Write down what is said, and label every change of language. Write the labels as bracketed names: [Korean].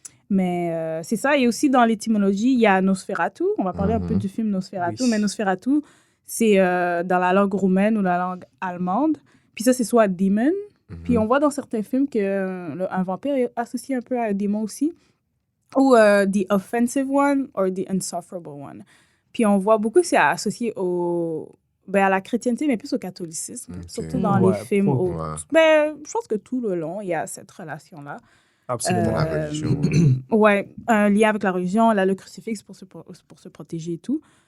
[French] Mais c'est ça. Et aussi, dans l'étymologie, il y a Nosferatu. On va parler un peu du film Nosferatu. Oui. Mais Nosferatu, c'est dans la langue roumaine ou la langue allemande. Puis ça, c'est soit demon. Puis on voit dans certains films qu'un vampire est associé un peu à un démon aussi. [English] Ou the offensive one or the insufferable one. [French] Puis on voit beaucoup que c'est associé à la chrétienté, mais plus au catholicisme. Surtout dans les films. Je pense que tout le long, il y a cette relation-là. Absolument. La religion. Ouais, un lien avec la religion, là, le crucifix pour se protéger et tout.